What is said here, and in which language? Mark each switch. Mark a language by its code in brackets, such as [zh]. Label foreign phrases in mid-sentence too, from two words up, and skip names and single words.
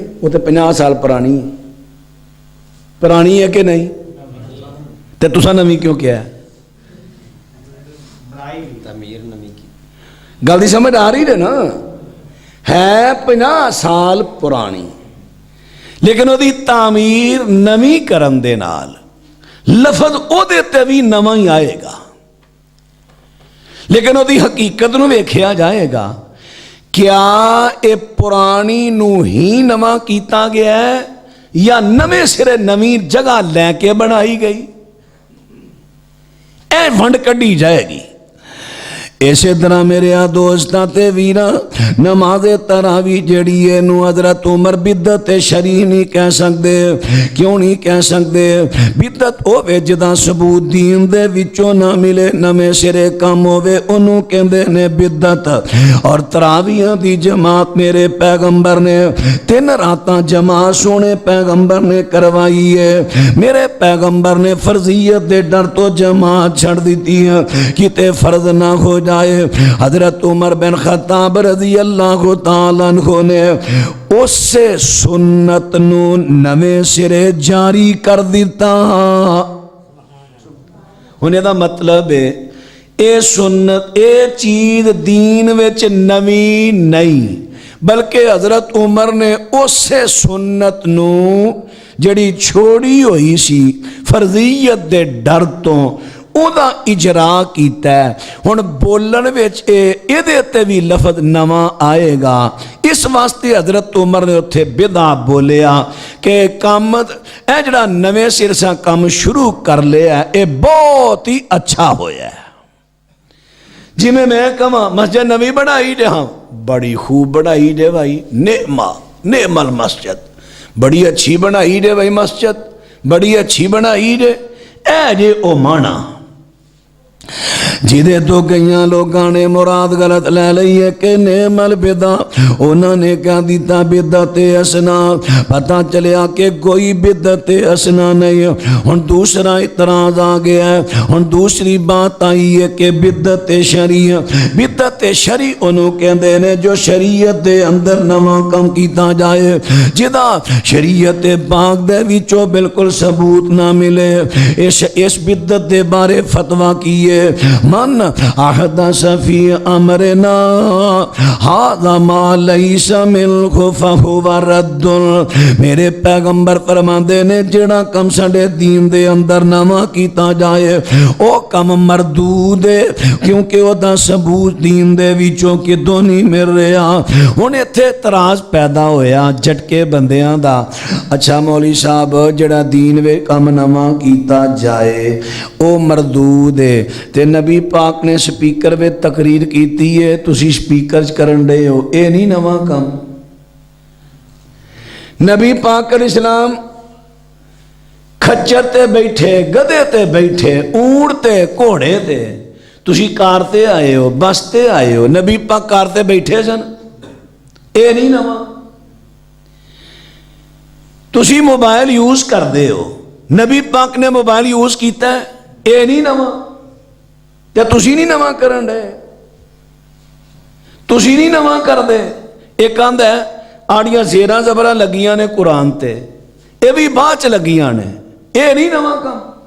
[ur] وہ تو 50 سال پرانی ہے، پرانی ہے کہ نہیں؟ [pa] تو تسا نویں کیوں کیا ہے؟ گل دی سمجھ آ رہی ہے نا؟ ہے 50 سال پرانی، لیکن وہ دی تعمیر نویں کرن دے نال لفظ او دیتے بھی نواں ہی آئے گا، لیکن وہ دی حقیقت نو ویکھیا جائے گا کیا اے پرانی نو ہی نواں کیتا گیا ہے یا نویں سرے نویں جگہ لے کے بنائی گئی؟ اے ونڈ کڈی جائے گی۔ اسی طرح میرے دوستاں تے ویراں، نماز تراویح جڑی ہے نو حضرت عمر بدعت شرعی نہیں کہہ سکتے۔ کیوں نہیں کہہ سکتے؟ بدعت ہوے جدا ثبوت دین دے وچوں نہ ملے، نویں سرے کم ہوے انہوں کہندے نے بدعت۔ اور تراویحاں دی جماعت میرے پیغمبر نے 3 راتاں جماعت سونے پیغمبر نے کروائی ہے، میرے پیغمبر نے فرضیت دے ڈر تو جماعت چھڑ دیتی ہے کتے فرض نہ ہو جائے۔ حضرت عمر بن خطاب رضی اللہ تعالیٰ عنہ نے اس سے سنت نو نویں سرے جاری کر دیتا۔ ہونے دا مطلب ہے اے سنت اے چیز دین وچ نویں نہیں، بلکہ حضرت عمر نے اس سے سنت نو جڑی چھوڑی ہوئی سی فرضیت دے ڈر تو او دا اجرا کیتا ہے۔ ہن بولن وچ اے دے بھی لفظ نواں آئے گا، اس واسطے حضرت عمر نے اتھے بدع بولیا کہ کام اے جڑا نویں سر سے کام شروع کر لیا اے بہت ہی اچھا ہویا ہے۔ جی میں کہاں مسجد نویں بڑھائی دے، ہاں بڑی خوب بڑھائی دے بھائی، [ar] نعم المسجد، [pa] بڑی اچھی بنائی دے بھائی مسجد، بڑی اچھی بنائی دے، اے جے او مانا جیدے تو کئیاں لوگاں نے مراد غلط لے لئی ہے کہ [ar] نعم البدع، [pa] انہوں نے کہا دیتا بدعت حسنہ، پتہ چلیا کہ کوئی بدعت حسنہ نہیں۔ ہن دوسرا اعتراض آ گیا ہے، ہن دوسری بات آئی ہے کہ بدعت شرعی، بدعت شرعی انہوں کہندے نے جو شریعت دے اندر نواں کم کیتا جائے، جدا شریعت پاک دے وچوں بالکل ثبوت نہ ملے، اس بدعت دے بارے فتویٰ کیے [ar] من احدث فی امرنا ھذا ما لیس منہ فہو رد. [pa] میرے پیغمبر فرماندے نے جڑا کم ساڈے دین دے اندر نواں کیتا جائے او کم مردود ہے کیونکہ او دا ثبوت دین دے وچوں کدوں نہیں مل رہا. ہن ایتھے اعتراض پیدا ہویا جھٹکے بندیاں دا. اچھا مولوی صاحب جڑا دین وے کم نواں کیتا جائے او مردود ہے تے نبی پاک نے سپیکر وے تقریر کیتی ہے تسی سپیکر چ کرن دے ہو اے نہیں نواں کم. نبی پاک علیہ السلام کھچر تے بیٹھے گدے تے بیٹھے اونٹ تے گھوڑے تے تسی کار تے آئے ہو بس تے آئے ہو نبی پاک کار تے بیٹھے سن اے نہیں نواں. تسی موبائل یوز کر دے ہو نبی پاک نے موبائل یوز کیتا ہے اے نہیں نواں. تے تسی نہیں نواں کرن دے تسی نہیں نواں کر دے. ایک آندا ہے آڑیاں زیراں زبراں لگیاں نے قرآن تے اے بھی بعد چ لگیاں نے اے نہیں نواں کام.